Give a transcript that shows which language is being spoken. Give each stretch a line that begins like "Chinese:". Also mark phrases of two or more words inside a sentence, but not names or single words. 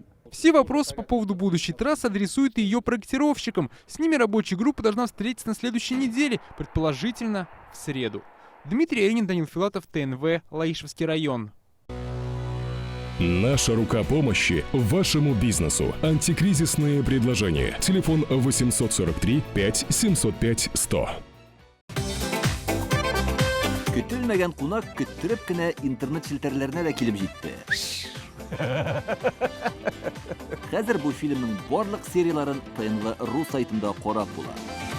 Russian: Все вопросы по поводу будущей трассы адресуют и ее проектировщикам. С ними рабочая группа должна встретиться на следующей неделе, предположительно в среду. Дмитрий Аринин, Данил Филатов, ТНВ, Лаишевский район. Наша рука помощи вашему бизнесу. Антикризисные предложения. Телефон 843 5 705 100.
Tatar: Көтелмәгән кунак көттөреп кенә интернет челтәрләренә дә килеп җитте. Хәзер бу фильмның барлык серияларын ТНВ.ру сайтында карап була.